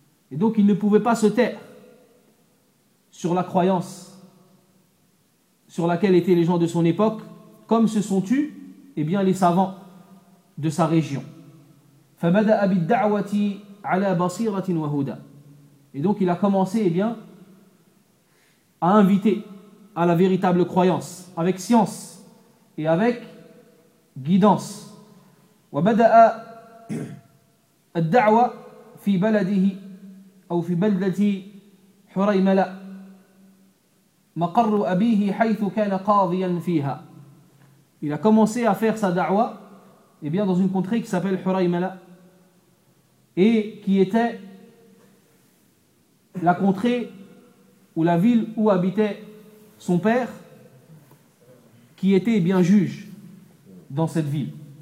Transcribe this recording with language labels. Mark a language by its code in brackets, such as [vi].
[fr] Et donc il ne pouvait pas se taire sur la croyance sur laquelle étaient les gens de son époque, comme se sont tus les savants de sa région. [ar] فَبَدَأَ بِالدَّعْوَةِ عَلَى بَصِيرَةٍ وَهُدَى. [fr] Et donc il a commencé à inviter à la véritable croyance, avec science et avec guidance. [ar] وَبَدَأَ الدَّعْوَةِ فِي بَلَدِهِ أو فِي بَلَدَةِ حُرَيْمَلَى مقر أبيه حيث كان قاضيا فيها. [fr] Il a commencé à faire sa da'wa dans une contrée qui s'appelle Huraymala et qui était la contrée ou la ville où habitait son père, qui était juge dans cette ville.